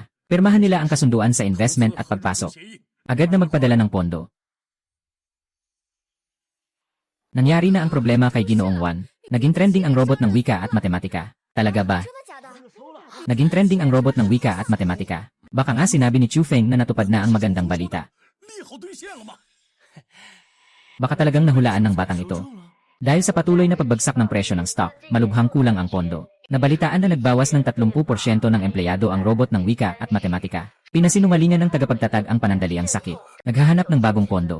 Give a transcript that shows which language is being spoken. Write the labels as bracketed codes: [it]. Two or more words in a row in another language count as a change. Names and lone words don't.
[tl] Pirmahan nila ang kasunduan sa investment at pagpasok. Agad na magpadala ng pondo. Nangyari na ang problema kay Ginoong Juan. Naging trending ang robot ng wika at matematika. Talaga ba? Naging trending ang robot ng wika at matematika. Baka nga sinabi ni Chufeng na natupad na ang magandang balita. [zh] 利好兑现了吗？ [tl] Baka talagang nahulaan ng batang ito. Dahil sa patuloy na pagbagsak ng presyo ng stock, malubhang kulang ang pondo. Nabalitaan na nagbawas ng 30% ng empleyado ang robot ng wika at matematika. Pinasinungalingan ng tagapagtatag ang panandaliang sakit. Naghahanap ng bagong pondo.